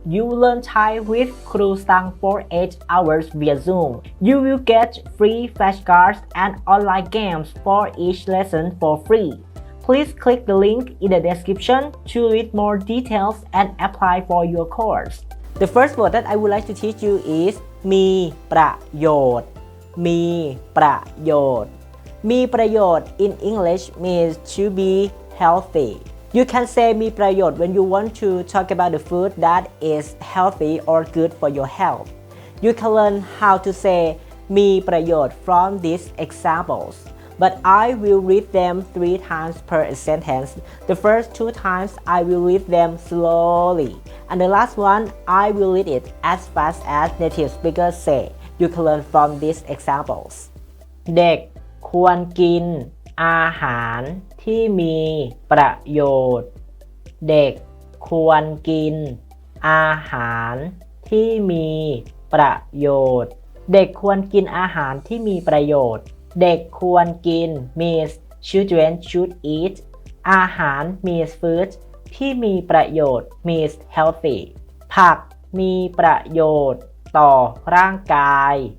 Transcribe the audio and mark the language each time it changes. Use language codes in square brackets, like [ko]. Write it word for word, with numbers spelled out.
[en] You learn Thai with Kru Sang for eight hours via Zoom. You will get free flashcards and online games for each lesson for free. Please click the link in the description to read more details and apply for your course. The first word that I would like to teach you is มีประโยชน์ มีประโยชน์ มีประโยชน์ in English means to be healthy. You can say มีประโยชน์ when you want to talk about the food that is healthy or good for your health. You can learn how to say มีประโยชน์ from these examples. But I will read them three times per sentence. The first two times I will read them slowly. And the last one I will read it as fast as native speakers say. You can learn from these examples. [th] เด็กควรกินอาหารที่มีประโยชน์เด็กควรกินอาหารที่มีประโยชน์เด็กควรกินอาหารที่มีประโยชน์เด็กควรกิน [en] means children should eat [th] อาหาร [en] means food [th] ที่มีประโยชน์ [en] means healthy [th] ผักมีประโยชน์ต่อร่างกาย